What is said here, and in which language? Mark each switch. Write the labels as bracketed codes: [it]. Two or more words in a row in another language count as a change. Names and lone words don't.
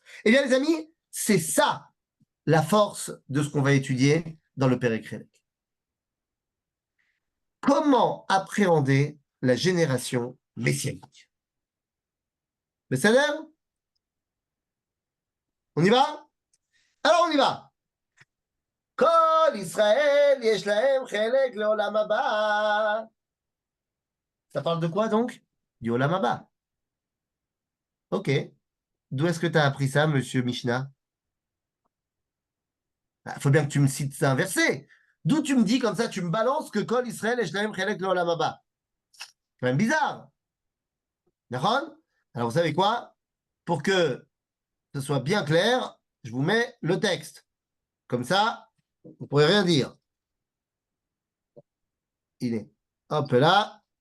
[fr] Eh bien, les amis, c'est ça la force de ce qu'on va étudier dans le Pérec Rélec. Comment appréhender la génération messianique? Mais ça l'air? On y va? Alors on y va. [he] כל ישראל יש להם חלק לעולם הבא. [fr] Ça parle de quoi donc? Du [he] עולם הבא. [fr] Ok. D'où est-ce que tu as appris ça, monsieur Mishnah? Il faut bien que tu me cites un verset. D'où tu me dis comme ça, tu me balances que [he] כל ישראל יש להם חלק לעולם הבא. [fr] C'est quand même bizarre. D'accord? Alors vous savez quoi? Pour que ce soit bien clair, je vous mets le texte. Comme ça, vous ne pourrez rien dire. Il est. Hop là.